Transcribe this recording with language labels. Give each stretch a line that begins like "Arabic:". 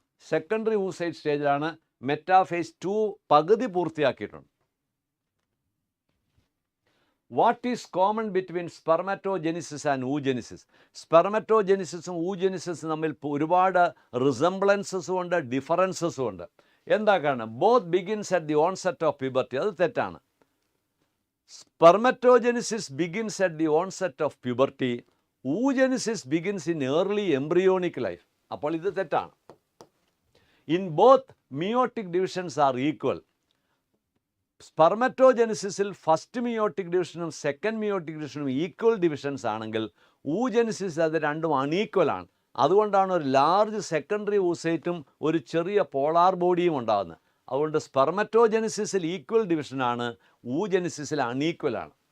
Malayalam: Secondary oocyte സ്റ്റേജിലാണ്. Metaphase 2 പകുതി പൂർത്തിയാക്കിയിട്ടുണ്ട്.
English: What is common between spermatogenesis and oogenesis?
Malayalam: സ്പെർമറ്റോജെനിസിസും ഊജെനിസിസും തമ്മിൽ ഒരുപാട് റിസംബ്ലൻസസും ഉണ്ട്, ഡിഫറൻസസും ഉണ്ട്. എന്താ കാരണം?
English: Both begins at the onset of puberty.
Malayalam: അത് തെറ്റാണ്.
English: Spermatogenesis begins at the onset of puberty, oogenesis begins in early embryonic life.
Malayalam: അപ്പോൾ ഇത് തെറ്റാണ്.
English: In both meiotic divisions are equal.
Malayalam: സ്പെർമറ്റോജെനിസിസിൽ first meiotic ഡിവിഷനും second meiotic ഡിവിഷനും equal divisions ആണെങ്കിൽ oogenesis അത് രണ്ടും unequal ആണ്. അതുകൊണ്ടാണ് ഒരു ലാർജ് സെക്കൻഡറി ഊസൈറ്റും ഒരു ചെറിയ പോളാർ ബോഡിയും ഉണ്ടാകുന്നത്. അതുകൊണ്ട് സ്പെർമറ്റോജെനിസിസിൽ ഈക്വൽ ഡിവിഷനാണ്, ഊജെനിസിസിൽ അൺഈക്വൽ ആണ്.